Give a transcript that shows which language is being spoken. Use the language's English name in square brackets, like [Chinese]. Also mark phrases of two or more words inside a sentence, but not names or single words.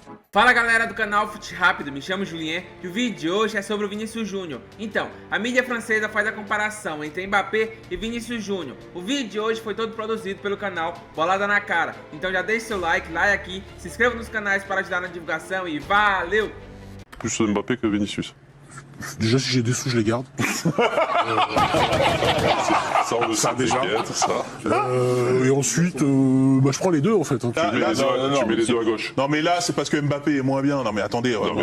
[Portuguese] Fala galera do canal Fute Rápido, me chamo Julien e o vídeo de hoje é sobre o Vinícius Júnior. Então, a mídia francesa faz a comparação entre Mbappé e Vinícius Júnior. O vídeo de hoje foi todo produzido pelo canal Bolada na Cara. Então já deixe seu like aqui, se inscreva nos canais para ajudar na divulgação e valeu! [French] Plus Mbappé que Vinicius. Déjà, si j'ai des sous, je les garde. Ça, on le sait déjà. Ça. Et ensuite, je prends les deux en fait. Hein. Tu mets les deux à gauche. Non mais là c'est parce que Mbappé est moins bien. Non mais attendez, mais